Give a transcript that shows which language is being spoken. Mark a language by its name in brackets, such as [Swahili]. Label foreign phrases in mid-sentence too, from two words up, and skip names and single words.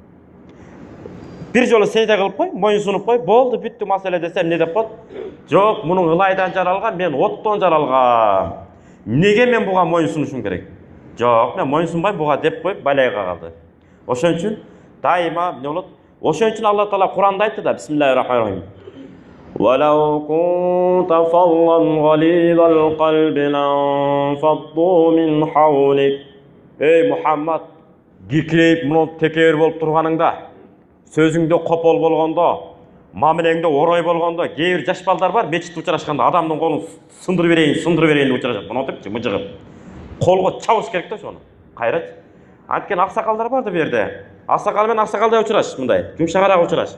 [Kyrgyz] Bir жолу сейде кылып кой, моюн сунуп кой, болду, бүттү маселе десем не деп коет? Жок, мунун ылайдан жаралган, мен оттон жаралгам. Неге мен буга моюн сунушум керек? Жок, мен моюн сунбайм буга деп коюп балайга калды. Ошон үчүн дайыма эмне болот? Ошон үчүн Алла Таала Куранда айтты да, [Arabic] بسم الله الرحمن الرحيم. وَلَوْ كُنْتَ فَظًّا غَلِيظَ الْقَلْبِ لَانفَضُّوا مِنْ حَوْلِكَ. [Kyrgyz] Ey Muhammad, кикирейип мунун текебер болуп турганыңда, сөзүңдө копол болгондо, мамилеңдө орой болгондо, кээ бир жаш балдар бар, мечитте учурашканда адамдын колун сындырып берейин деп учурашат. Мынтипчи мыжыгып. Колго чабыш керек да ошону. Кайрач. Анткени аксакалдар бар да бу жерде. Аксакал менен аксакалдай учураш мындай, жумшагыраак учураш.